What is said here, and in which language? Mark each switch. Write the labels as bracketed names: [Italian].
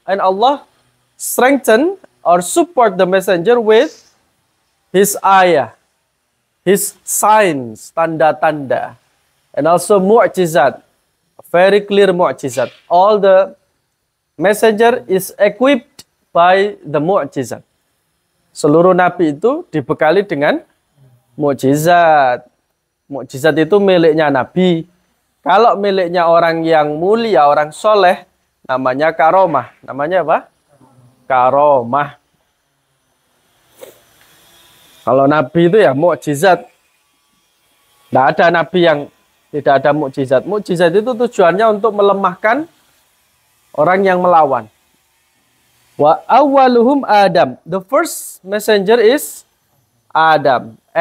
[English] And Allah strengthen or support the messenger with his ayah, his signs, tanda-tanda, and also mu'jizat, very clear mu'jizat. All the messenger is equipped by the mu'jizat. [Indonesian] Seluruh nabi itu dibekali dengan mu'jizat. Mu'jizat itu miliknya nabi. Kalau miliknya orang yang mulia, orang soleh, namanya karomah. Namanya apa? Karomah. Kalau nabi itu ya mukjizat. Tidak ada nabi yang tidak ada mukjizat. Mukjizat itu tujuannya untuk melemahkan orang yang melawan. [Arabic] Wa awwaluhum Adam. [English] The first messenger is Adam.